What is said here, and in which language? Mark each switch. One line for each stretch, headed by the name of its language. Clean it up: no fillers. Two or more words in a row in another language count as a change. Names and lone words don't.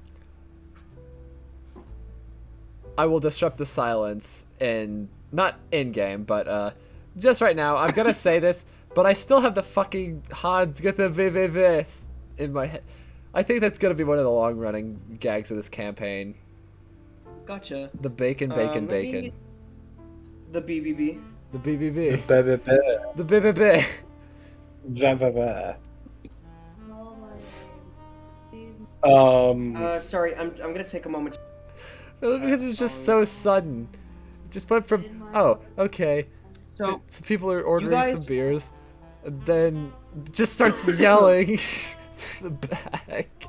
English: I will disrupt the silence in, not in-game, but just right now. I'm gonna say this, but I still have the fucking Hans get the VVV in my head. I think that's gonna be one of the long-running gags of this campaign. Gotcha. The bacon, bacon, bacon. The BBB. The BBB. Ba-ba-ba. The BBB. Ba-ba-ba. Oh my. Sorry, I'm gonna take a moment. Because it's just so sudden. Just went from, oh, okay. So, People are ordering guys- some beers, and then just starts yelling to the back.